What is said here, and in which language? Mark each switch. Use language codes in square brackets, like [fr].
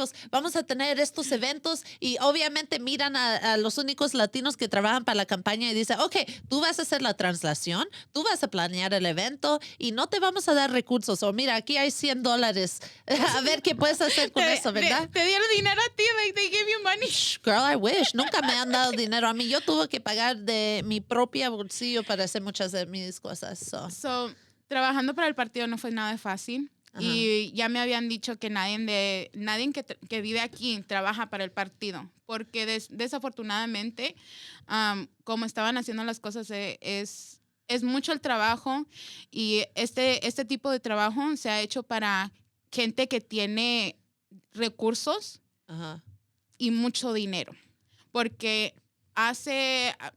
[es] Vamos a tener estos eventos y obviamente miran a los únicos latinos que trabajan para la campaña y dicen, ok, tú vas a hacer la translación, tú vas a planear el evento y no te vamos a dar recursos. O mira, aquí hay $100. A ver qué puedes hacer con eso, ¿verdad? Te dieron dinero a ti, [en] like they gave you money. Girl, I wish. [es] Nunca me han dado dinero a mí. Yo tuve que pagar de mi propia bolsillo para hacer muchas de mis cosas. So, trabajando para el partido no fue nada fácil. Y ya me habían dicho que nadie que vive aquí trabaja para el partido, porque desafortunadamente, como estaban haciendo las cosas, es mucho el trabajo y este tipo de trabajo se ha hecho para gente que tiene recursos y mucho dinero, porque hasta